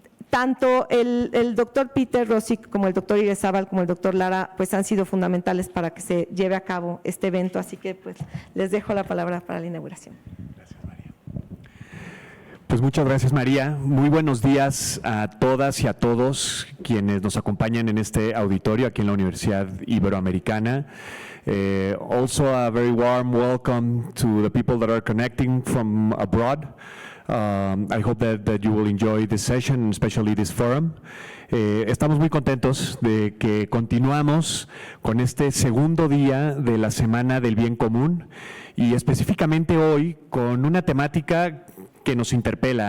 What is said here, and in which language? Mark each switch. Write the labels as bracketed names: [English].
[Spanish] Tanto el doctor Peter Rosick como el doctor Irezábal como el doctor Lara pues han sido fundamentales para que se lleve a cabo este evento, así que pues les dejo la palabra para la inauguración. Gracias, María. Pues muchas gracias, María. Muy buenos días a todas y a todos quienes nos acompañan en este auditorio aquí en la Universidad Iberoamericana. [English] Also a very warm welcome to the people that are connecting from abroad. I hope that you will enjoy this session, especially this forum. [Spanish] Estamos muy contentos de que continuamos con este segundo día de la Semana del Bien Común y específicamente hoy con una temática que nos interpela.